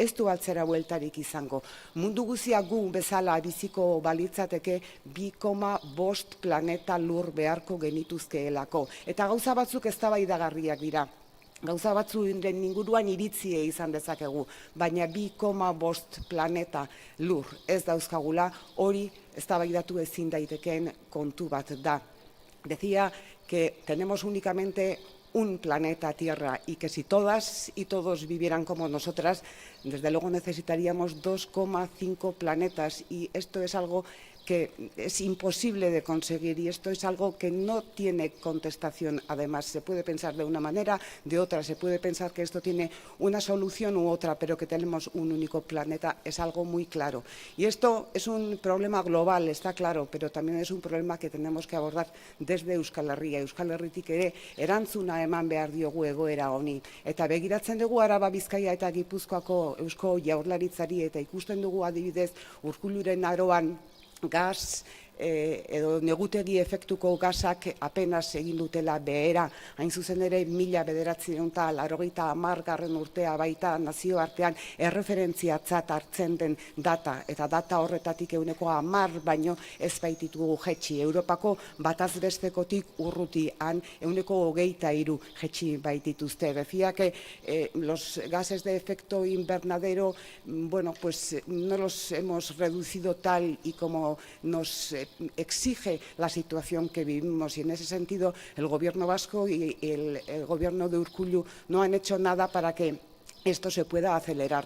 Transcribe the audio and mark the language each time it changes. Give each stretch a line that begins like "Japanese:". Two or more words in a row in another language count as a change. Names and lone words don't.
Basque: Mundu guzia gu bezala biziko balitzateke 2,5 planeta lur beharko genituzkeelako. Eta gauza batzuk eztabaidagarriak dira. Gauza batzuen inguruan iritzia izan dezakegu, baina 2,5 planeta lur ez dauzkagula, hori eztabaidatu ezin daitekeen kontu bat da.
Spanish: Decía que tenemos únicamente un planeta Tierra y que si todas y todos vivieran como nosotras, desde luego necesitaríamos 2,5 planetas, y esto es algo que es imposible de conseguir, y esto es algo que no tiene contestación. Además, se puede pensar de una manera, de otra, se puede pensar que esto tiene una solución u otra, pero que tenemos un único planeta es algo muy claro. Y esto es un problema global, está claro, pero también es un problema que tenemos que abordar desde Euskal Herria.
Basque: Euskal Herritik ere erantzuna eman behar diogu egoera honi. Eta begiratzen dugu Araba, Bizkaia eta Gipuzkoako Eusko Jaurlaritzari, eta ikusten dugu adibidez Urkulluren Aroan gas edo negutegi efektuko gasak apenas egin dutela behera, hain zuzen ere 1980 urtea baita nazioartean erreferentziatzat hartzen den data, eta data horretatik 10% baino ez baititugu jetxi. Europako bataz bestekotik urruti han 23% jetxi baitituzte.
Spanish: Decía que los gases de efecto invernadero, bueno, pues no los hemos reducido tal y como nos exige la situación que vivimos, y en ese sentido el gobierno vasco y el gobierno de Urkullu no han hecho nada para que esto se pueda acelerar.